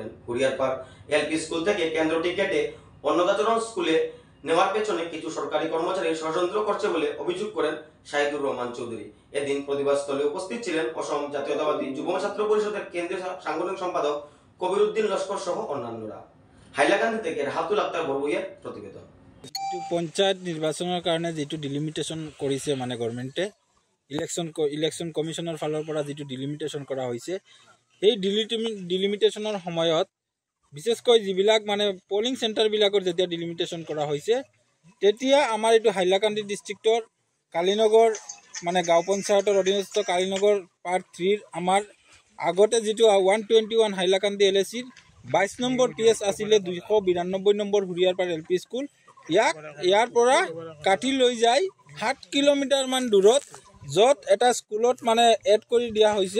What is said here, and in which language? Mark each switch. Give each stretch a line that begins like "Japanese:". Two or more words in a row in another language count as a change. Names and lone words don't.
Bangla: হুড়িয়ারপাড় এলপি স্কুল থেকে কেন্দ্রটি কেটে অন্নদাচরণ স্কুলে নেওয়ার পেছনে কিছু সরকারি কর্মচারী ষড়যন্ত্র করছে বলে অভিযোগ করেন শাহিদুর রহমান চৌধুরী। এদিন প্রতিবাদস্থলে উপস্থিত ছিলেন অসম জাতীয়তাবাদী যুব ছাত্র পরিষদের কেন্দ্রীয় সাংগঠনিক সম্পাদক কবির উদ্দিন লস্কর সহ অন্যান্যরা। হাইলাকান্দি থেকে রাহাতুল আক্তার বড়ুইয়ের প্রতিবেদন।
Assamese: পঞ্চায়েত নির্বাচনের কারণে যেটো ডিলিমিটেশন কৰিছে মানে গভর্নমেন্টে
English: election commission
Assamese: ফালৰ পৰা যেটো ডিলিমিটেশন কৰা হৈছে, এই ডিলিমিটেশনৰ সময়ত বিশেষকৈ যিবিলাক মানে
English: polling center
Assamese: যেতিয়া ডিলিমিটেশন কৰা হৈছে, তেতিয়া আমাৰ এইটো হাইলাকান্দি ডিষ্ট্ৰিক্টৰ কালীনগৰ মানে গাঁও পঞ্চায়তৰ অধীনস্থ কালীনগৰ পাৰ্ট 3 আমাৰ আগতে যেটো 121 হাইলাকান্দি এলএচিৰ 22 নম্বৰ টিএছ আছিলে 292 নম্বৰ হুড়িয়াৰপাড় এলপি স্কুল, ইয়াৰ পৰা কাটি লৈ যায় 7 কিলোমিটাৰ মান দূৰত, য'ত এটা স্কুলত মানে এড কৰি দিয়া হৈছে।